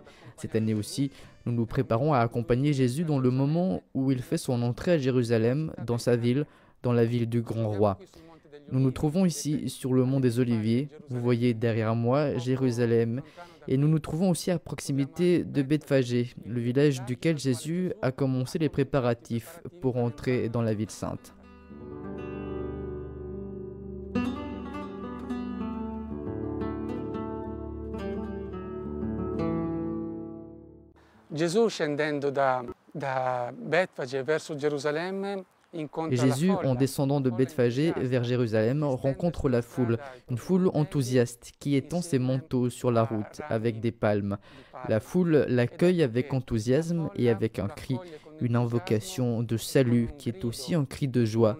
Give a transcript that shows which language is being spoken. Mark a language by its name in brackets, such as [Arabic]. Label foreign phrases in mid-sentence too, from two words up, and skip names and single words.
[French] Cette année aussi, nous nous préparons à accompagner Jésus dans le moment où il fait son entrée à Jérusalem, dans sa ville, dans la ville du grand roi. Nous nous trouvons ici sur le mont des Oliviers, vous voyez derrière moi Jérusalem, et nous nous trouvons aussi à proximité de Bethphagée, le village duquel Jésus a commencé les préparatifs pour entrer dans la ville sainte. [Italian] Gesù scendendo da Bethfage verso Gerusalemme. [French] Jésus, en descendant de Bethphagée vers Jérusalem, rencontre la foule, une foule enthousiaste qui étend ses manteaux sur la route avec des palmes. La foule l'accueille avec enthousiasme et avec un cri, une invocation de salut qui est aussi un cri de joie.